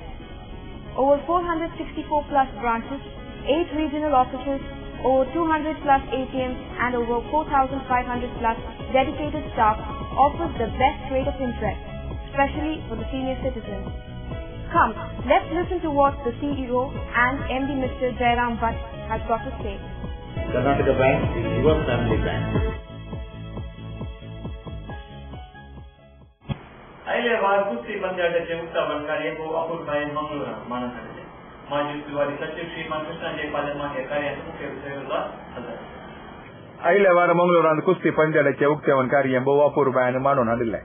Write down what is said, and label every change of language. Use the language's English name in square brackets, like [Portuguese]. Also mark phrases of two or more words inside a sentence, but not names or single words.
[English] Over 464 plus branches, 8 regional offices, over 200 plus ATMs and over 4,500 plus dedicated staff offers the best rate of interest, especially for the senior citizens. Come, let's listen to what the CEO and MD Mr. Jairam Bhatt has got to say. Karnataka Bank is your family bank. [Konkani] अहिलेवार कुस्ती पंद्याटाचे उक्तावण कार्याक अपूर्वभाई मंगळूर मानत आले. माजी उस्तुवारी सचिव श्रीमान कृष्णाजी पालमा हे कार्याचे मुख्य विषयावर हजर. अहिलेवार मंगळूरांत कुस्ती पंद्याटाचे उक्तावण कार्य बहु अपूर्वभाईन मानून हाडिल्ले.